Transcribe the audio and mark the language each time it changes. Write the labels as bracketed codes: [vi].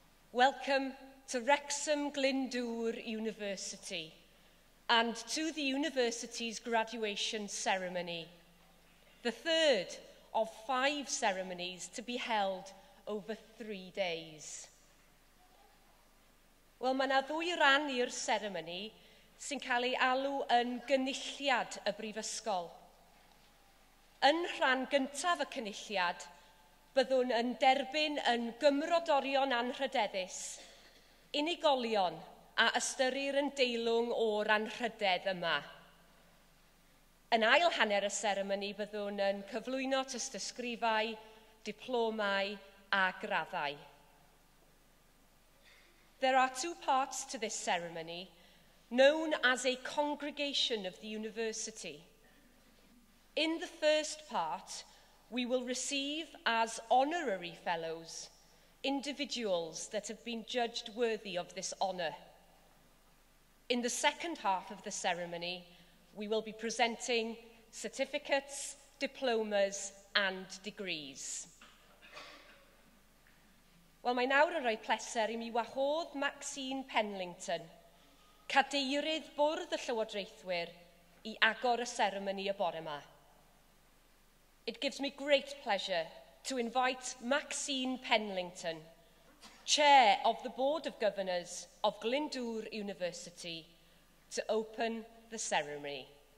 [en] Welcome to Wrexham Glyndwr University and to the university's graduation ceremony, the third of 5 ceremonies to be held over 3 days. [cy] Wel, mae yna 2 ran i'r seremoni sy'n cael ei alw yn gynulliad y Brifysgol. Yn rhan gyntaf y cynulliad, byddwn yn derbyn yn gymrodorion anrhydeddus, unigolion a ystyrir yn deilwng o'r anrhydedd yma. Yn ail hanner y seremoni byddwn yn cyflwyno tystysgrifau, diplomau a graddau. [en] There are 2 parts to this ceremony, known as a congregation of the university. In the first part, we will receive as honorary fellows individuals that have been judged worthy of this honour. In the second half of the ceremony, we will be presenting certificates, diplomas and degrees. [cy] Wel, mae nawr yn rhoi pleser I mi wahodd Maxine Penlington, cadeirydd bwrdd y Llywodraethwyr, I agor y seremoni y bore yma. [en] It gives me great pleasure to invite Maxine Penlington, Chair of the Board of Governors of Glyndwr University, to open the ceremony.